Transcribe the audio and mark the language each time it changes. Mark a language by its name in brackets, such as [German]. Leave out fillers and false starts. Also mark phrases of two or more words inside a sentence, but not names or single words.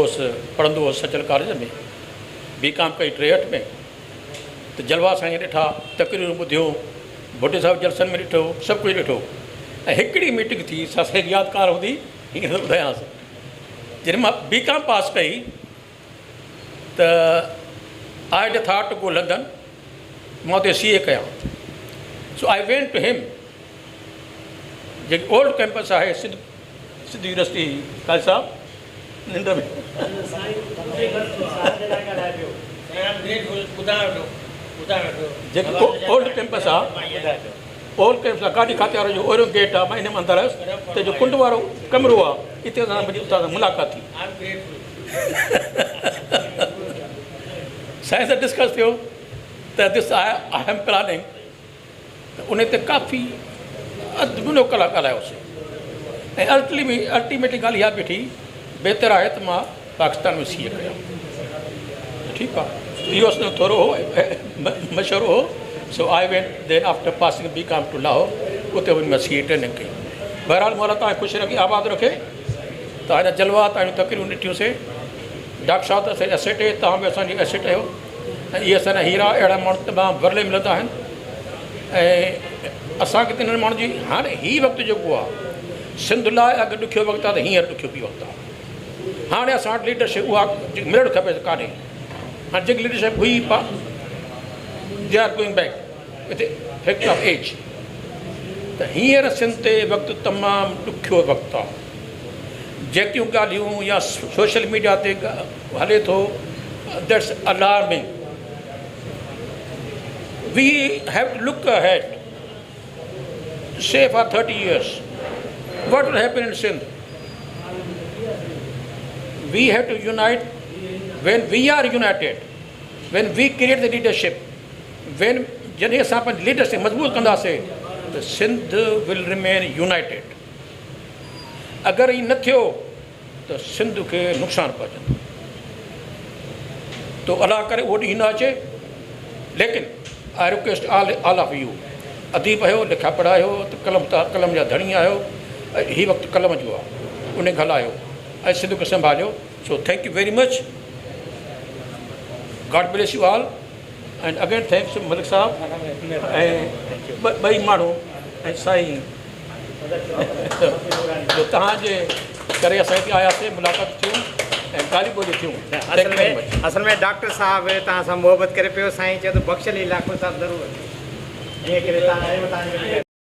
[Sindhi] हुउसि पढ़ंदो हुउसि सचल कॉलेज में B.Com कई 63 में त जलवा साईं ॾिठा तकरीरूं ॿुधियूं भुटे साहिब जलसनि में ॾिठो सभु कुझु ॾिठो ऐं हिकिड़ी मीटिंग थी असांखे यादगार हूंदी हीअं ॿुधायांसि जॾहिं मां B.Com पास कई त [English] I had thought to go London [Sindhi] मां हुते CA कयां सो [English] I went to him [Sindhi] जेकी [English] old campus [Sindhi] आहे सिंध यूनिवर्सिटी काल साहब निंड में जेकी [English] old campus [Sindhi] आहे [English] old campus [Sindhi] आहे गाॾी खाते वारो जो ओहिड़ो गेट आहे मां इन में अंदरि आयुसि त जो कुंड वारो कमिरो आहे हिते असां मुंहिंजी उतां सां मुलाक़ात थी साईं सां डिस्कस थियो त [English] this I am planning [Sindhi] त उन ते काफ़ी अधु मुनो कलाक ॻाल्हायोसीं ऐं अल्टीमेटली ॻाल्हि इहा बीठी बहितर आहे त मां पाकिस्तान में CA कयां ठीकु आहे इहो असांजो थोरो हो मशवरो हो सो [English] I went then after passing B.Com to Lahore [Sindhi] उते वञी मां CA ट्रेनिंग कई बहरहाल मौला तव्हां ख़ुशि रखी आबाद रखे तव्हांजा जलवा तव्हांजूं तकरीरूं ॾिठियूंसीं डॉक्टर साहिब त असांजी एसेट आहे तव्हां बि असांजी एसेट आहियो ऐं इहे असांजा हीरा अहिड़ा माण्हू तमामु भरले मिलंदा आहिनि ऐं असांखे त इन्हनि माण्हुनि जी हाणे हीउ वक़्तु जेको आहे सिंध लाइ अॻु ॾुखियो वक़्तु आहे त हींअर ॾुखियो बि वक़्तु आहे हाणे असां वटि लीडरशिप उहा मिलणु खपे त कान्हे हाणे जेकी लीडरशिप हुई [English] they are going back with factor of age [Sindhi] त हींअर सिंध ते वक़्तु तमामु ॾुखियो वक़्तु आहे जेकियूं ॻाल्हियूं या [English] social media [Sindhi] ते हले थो [English] that's alarming we have to look ahead say for 30 years what will happen in Sindh we have to unite when we are united when we create the leadership when [Sindhi] जॾहिं असां पंहिंजी लीडरशिप मज़बूत कंदासीं त सिंध [English] will remain united [Sindhi] अगरि हीअ न थियो त सिंध खे नुक़सानु पहुचंदो तो अलाह करे उहो ॾींहुं न अचे लेकिन [English] I request all of you [Sindhi] अदीब आहियो लिखा पढ़ा आहियो त कलम जा धणी आहियो ऐं हीउ वक़्तु कलम जो आहे उन ॻाल्हायो ऐं सिंध खे संभालियो सो [English] thank you very much God bless you all and again thanks [Sindhi] मलिक साहब ऐं ॿई माण्हू ऐं साईं जो तव्हांजे करे असां हिते आयासीं मुलाक़ात थियूं ऐं ॻाल्हियूं ॿोलियूं थियूं असल में डॉक्टर साहब तव्हां सां मोहबत करे पियो साईं चयो त बख़्शली इलाइक़ो साहब ज़रूरु ईअं करे तव्हां आयो तव्हांजो